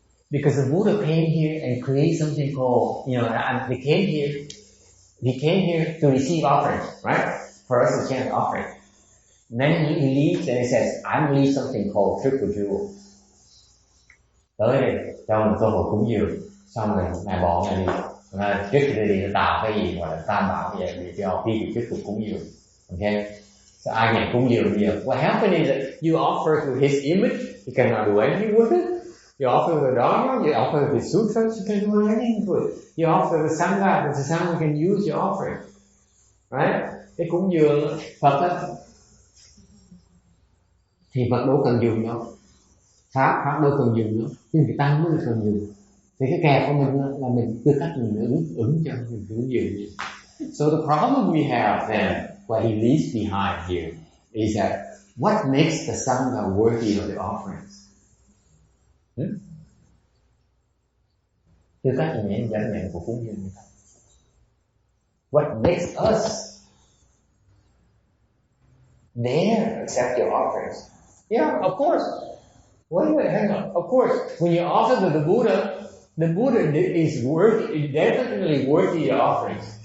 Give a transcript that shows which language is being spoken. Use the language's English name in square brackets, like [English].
[English] Because the Buddha came here and created something called, and he came here to receive offerings, right? For us to chant offering. And then he leaves and he says, I'm leave something called triple jewel. [Vietnamese] Tới đây, cho mình cơ hội cúng dường, xong rồi ngài bỏ ngài đi. Trước khi đi tạo cái gì gọi là Tam Bảo vậy để cho khi bị thuyết phục cúng dường. Okay? So ai nhận cúng dường bây giờ? [English] What happened is that you offer to his image, you cannot do anything with it. You offer the Dharma, you offer the sutras, you can do anything with it. You offer the Sangha, the Sangha can use your offering. Right? [Vietnamese] Cái cúng dường Phật á, thì Phật đâu cần dùng đâu. Pháp đâu cần dùng đâu. Nhưng người Tăng mới cần dùng. Thì cái kẹt của mình là mình tư cách mình ứng cho mình ứng dường. [English] So the problem we have then, what he leaves behind here, is that what makes the Sangha worthy of the offerings? [Vietnamese] Tư cách nhận của cúng dường người ta. [English] What makes us dare accept your offerings? Yeah, of course. Wait, hang on. Of course, when you offer to the Buddha is definitely worthy of offerings.